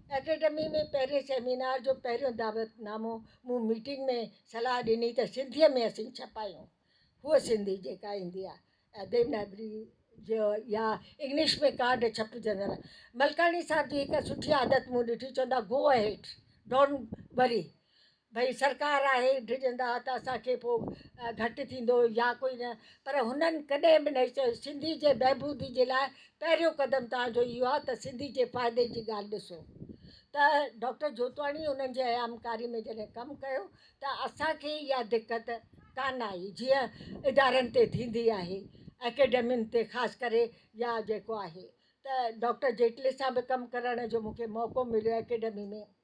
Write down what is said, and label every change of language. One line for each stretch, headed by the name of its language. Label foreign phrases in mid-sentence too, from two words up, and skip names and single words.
Sindhi: एकेडमी में पहिरें सेमिनार जो पहिरियों दावतनामो मूं मीटिंग में सलाह ॾिनी त सिंधीअ में असीं छपायूं। हूअ सिंधी जेका ईंदी आहे देवनागरी जो या इंग्लिश में कार्ड छपजंदड़। मलकाणी साहिब जी हिकु सुठी आदत मूं ॾिठी, चवंदा
English: go ahead, don't worry,
Sindhi: भई सरकार आहे ड्रिजंदा त असांखे पोइ घटि थींदो या कोई न, पर हुननि कॾहिं बि न चयो सिंधी जे बहबूदी जे लाइ पहिरियों क़दम तव्हांजो इहो आहे त सिंधी जे फ़ाइदे जी ॻाल्हि ॾिसो। त डॉक्टर जोतवाणी उन्हनि जे आयामकारी में जॾहिं कमु कयो त असांखे इहा दिक़त कान आई, जीअं इदारनि ते थींदी आहे, एकेडमियुनि ते ख़ासि करे, या जेको आहे त डॉक्टर जेटले सां बि कमु करण जो मूंखे मौक़ो मिलियो एकेडमी में।